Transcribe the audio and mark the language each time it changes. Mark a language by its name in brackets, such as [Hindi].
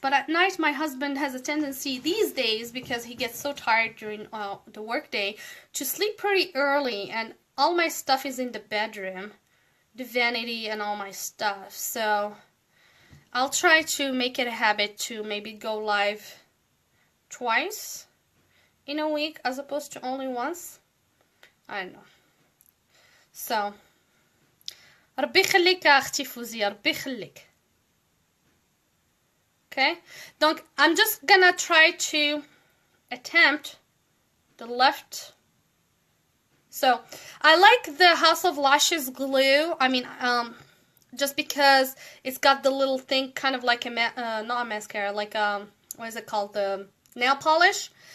[English] But at night, my husband has a tendency these days, because he gets so tired during the workday, to sleep pretty early, and all my stuff is in the bedroom, the vanity and all my stuff. So I'll try to make it a habit to maybe go live twice in a week as opposed to only once. I don't know. So [Arabic] ربي يخليك يا اختي فوزية, ربي يخليك. [English] Okay, [French] donc [English] I'm just gonna try to attempt the left. So I like the House of Lashes glue. I mean, just because it's got the little thing, kind of like a not a mascara, like what is it called, the nail polish.